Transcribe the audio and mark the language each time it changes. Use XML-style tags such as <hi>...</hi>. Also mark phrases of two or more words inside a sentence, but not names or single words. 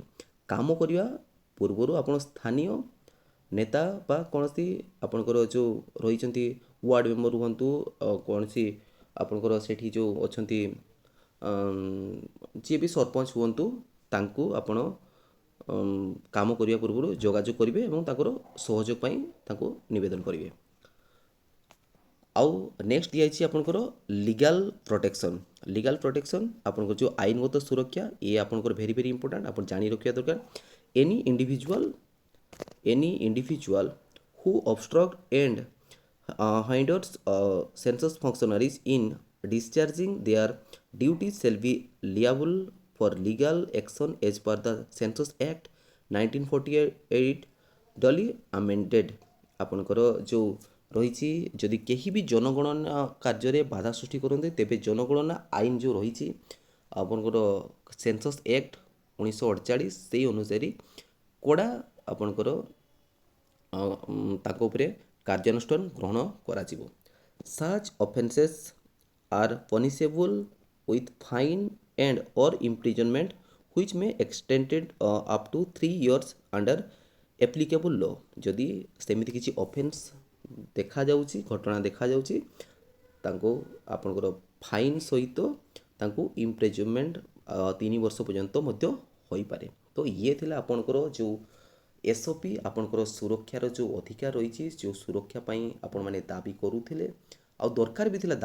<or>କାମ କରିବା ପୂର୍ବରୁ ଆପଣ ସ୍ଥାନୀୟ ନେତା ବା କୌଣସି ଆପଣଙ୍କର ଯେଉଁ ରହିଛନ୍ତି</or> <en>ward member</en> <or>ହୁଅନ୍ତୁ କୌଣସି ଆପଣଙ୍କର ସେଠି ଯେଉଁ ଅଛନ୍ତି ଯିଏ ବି ସରପଞ୍ଚ ହୁଅନ୍ତୁ ତାଙ୍କୁ ଆପଣ କାମ କରିବା ପୂର୍ବରୁ ଯୋଗାଯୋଗ କରିବେ ଏବଂ ତାଙ୍କର ସହଯୋଗ ପାଇଁ ତାଙ୍କୁ ନିବେଦନ କରିବେ। ଆଉ ନେକ୍ସଟ ଦିଆଯାଇଛି ଆପଣଙ୍କର</or> <en>legal protection</en> <or>ଆପଣଙ୍କର ଯେଉଁ ଆଇନଗତ ସୁରକ୍ଷା ଇଏ ଆପଣଙ୍କର</or> <en>very very important</en> <or>ଆପଣ ଜାଣି ରଖିବା ଦରକାର।</or> <en>ଏନି individual who obstruct and hinders census functionaries in discharging their duties shall be liable for legal action as per the Census Act 1948 duly amended।</en> <or>ଆପଣଙ୍କର ଯେଉଁ ରହିଛି ଯଦି କେହି ବି ଜନଗଣନା କାର୍ଯ୍ୟରେ ବାଧା ସୃଷ୍ଟି କରନ୍ତି ତେବେ ଜନଗଣନା ଆଇନ ଯେଉଁ ରହିଛି ଆପଣଙ୍କର ସେନ୍ସସ୍ ଆକ୍ଟ 1948 ସେଇ ଅନୁସାରେ କଡ଼ା ଆପଣଙ୍କର ତାଙ୍କ ଉପରେ କାର୍ଯ୍ୟାନୁଷ୍ଠାନ ଗ୍ରହଣ କରାଯିବ।</or> <en>Such offences are punishable with fine and or imprisonment which may extended up to 3 years under applicable law।</en> <or>ଯଦି ସେମିତି କିଛି ଅଫେନ୍ସ ଦେଖାଯାଉଛି ଘଟଣା ଦେଖାଯାଉଛି ତାଙ୍କୁ ଆପଣଙ୍କର ଫାଇନ୍ ସହିତ ତାଙ୍କୁ ଇମ୍ପ୍ରିଜନମେଣ୍ଟ 3 ବର୍ଷ ପର୍ଯ୍ୟନ୍ତ ମଧ୍ୟ ହୋଇପାରେ। ତ ଇଏ ଥିଲା ଆପଣଙ୍କର ଯେଉଁ SOP ଆପଣଙ୍କର ସୁରକ୍ଷାର ଯେଉଁ ଅଧିକାର ରହିଛି ଯେଉଁ ସୁରକ୍ଷା ପାଇଁ ଆପଣମାନେ ଦାବି କରୁଥିଲେ ଆଉ ଦରକାର ବି ଥିଲା।</or>